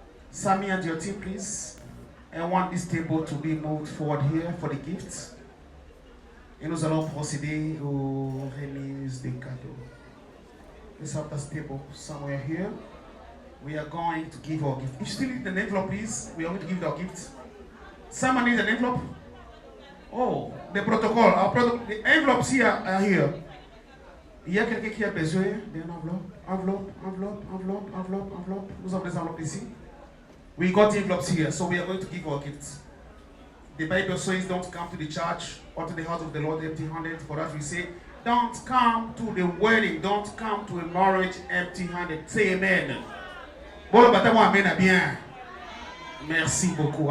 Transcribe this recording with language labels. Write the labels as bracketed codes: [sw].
[en] Sammy and your team, please. I want this table to be moved forward here for the gifts. [fr] Et nous allons procéder aux remises des cadeaux. [en] Let's have this table somewhere here. We are going to give our gift. If you still need an envelope, please. We are going to give our gift. Someone needs an envelope? Oh, the protocol. The envelopes here are here. [fr] Il y a quelqu'un qui a besoin d'un enveloppe. Enveloppe. Nous avons des enveloppes ici. [en] We got envelopes here, so we are going to give our gifts. The Bible says, don't come to the church or to the house of the Lord empty-handed. For us, we say, don't come to the wedding, don't come to a marriage empty-handed. Say amen. [fr] Bon, amen bien. Merci beaucoup.